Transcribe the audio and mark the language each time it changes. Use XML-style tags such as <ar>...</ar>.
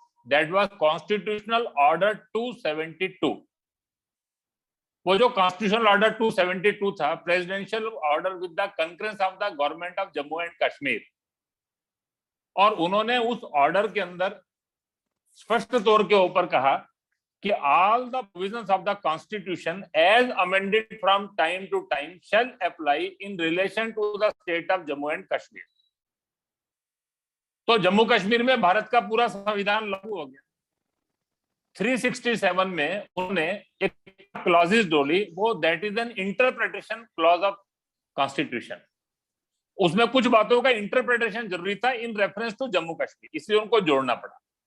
<en>That was constitutional order 272।</en> <hi>वो जो constitutional order 272 था,</hi> <en>presidential order with the concurrence of the government of Jammu and Kashmir,</en> <hi>और उन्होंने उस ऑर्डर के अंदर स्पष्ट तौर के ऊपर कहा</hi> <en>कि all the provisions of the Constitution as amended from time to time shall apply in relation to the state of Jammu and Kashmir।</en> <hi>तो जम्मू कश्मीर में भारत का पूरा संविधान लागू हो गया। 367 में उन्होंने एक क्लॉजेस डोली, वो</hi> <en>That is an interpretation clause of constitution.</en> <hi>उसमें कुछ बातों का इंटरप्रिटेशन जरूरी था</hi> <en>in reference to Jammu Kashmir,</en> <hi>इसलिए उनको जोड़ना पड़ा।</hi>